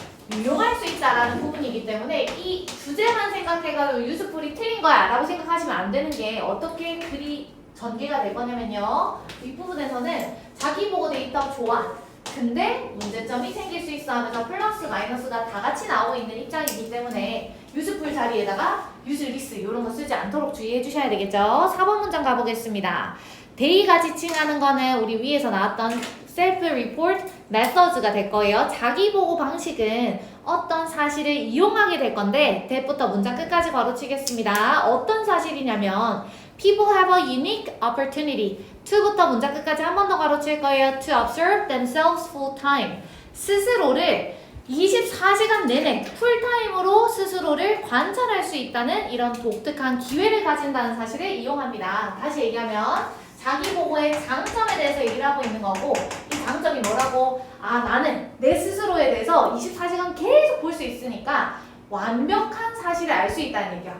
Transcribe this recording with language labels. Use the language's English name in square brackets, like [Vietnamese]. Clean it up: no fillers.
[Korean] 유용할 수 있다라는 부분이기 때문에 이 주제만 생각해가지고 useful이 틀린 거야 라고 생각하시면 안 되는 게, 어떻게 글이 전개가 될 거냐면요, 윗부분에서는 자기보고 데이터 좋아, 근데 문제점이 생길 수 있어 하면서 플러스 마이너스가 다 같이 나오고 있는 입장이기 때문에 useful 자리에다가 useless 이런 거 쓰지 않도록 주의해 주셔야 되겠죠. 4번 문장 가보겠습니다. 데이가 지칭하는 거는 우리 위에서 나왔던 self-report methods가 될 거예요. 자기보고 방식은 어떤 사실을 이용하게 될 건데, 대부터 문장 끝까지 바로 치겠습니다. 어떤 사실이냐면 [English] People have a unique opportunity. [Korean] to부터 문장 끝까지 한 번 더 가로칠 거예요. [English] To observe themselves full time. [Korean] 스스로를 24시간 내내 풀타임으로 스스로를 관찰할 수 있다는 이런 독특한 기회를 가진다는 사실을 이용합니다. 다시 얘기하면 자기 보고의 장점에 대해서 얘기를 하고 있는 거고 이 장점이 뭐라고? 아, 나는 내 스스로에 대해서 24시간 계속 볼 수 있으니까 완벽한 사실을 알 수 있다는 얘기야.